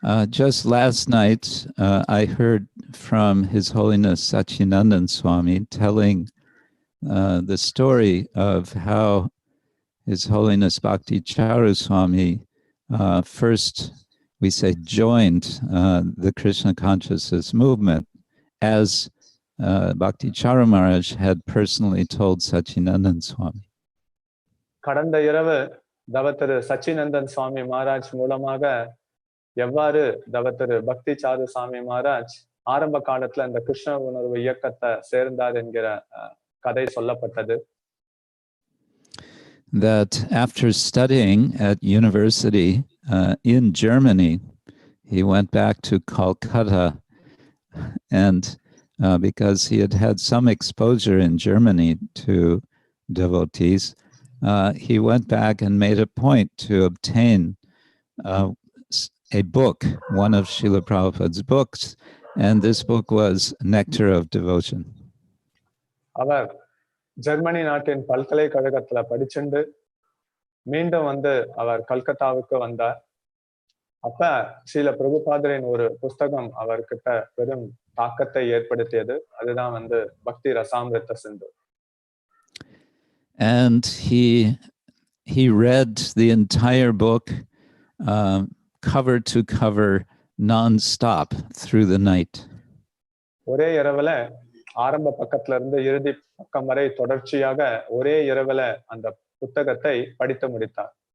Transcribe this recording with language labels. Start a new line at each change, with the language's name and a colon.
English: Just last night, I heard from His Holiness Sachinandan Swami telling the story of how His Holiness Bhakti Charu Swami first, we say, joined the Krishna consciousness movement, as Bhakti Charu Maharaj had personally told Sachinandan Swami.
Tamil: கடந்த இரவு தவத்திரு சச்சினந்தன் சுவாமி மகாராஜ் மூலமாக எவ்வாறு தவத்திரு பக்தி sir சுவாமி மகாராஜ் ஆரம்ப காலத்துல இந்த கிருஷ்ண உணர்வு இயக்கத்தை சேர்ந்தார் என்கிற கதை சொல்லப்பட்டது.
English: That after studying at university in Germany, he went back to Calcutta, and because he had had some exposure in Germany to devotees, he went back and made a point to obtain a book, one of Srila Prabhupada's books, and this book was Nectar of Devotion.
Tamil: Our Germany நாட்டின் பல்கலைக்கழகத்துல படிச்சுண்டு மீண்டும் வந்து அவர் கல்கத்தாவுக்கு வந்தார். அப்ப ஸ்ரீல பிரபுபாதரின் ஒரு புஸ்தகம் அவர்கிட்ட பெரும் தாக்கத்தை ஏற்படுத்தியது. அதுதான் வந்து பக்தி ரசாமிருத சிந்து.
English: And he read the entire book cover to cover non-stop through the night.
Tamil: ஒரே இரவுல ஆரம்ப பக்கத்துல இருந்து இறுதி பக்கம் வரை தொடர்ச்சியாக ஒரே இரவுல அந்த புத்தகத்தை படித்து முடித்தார்.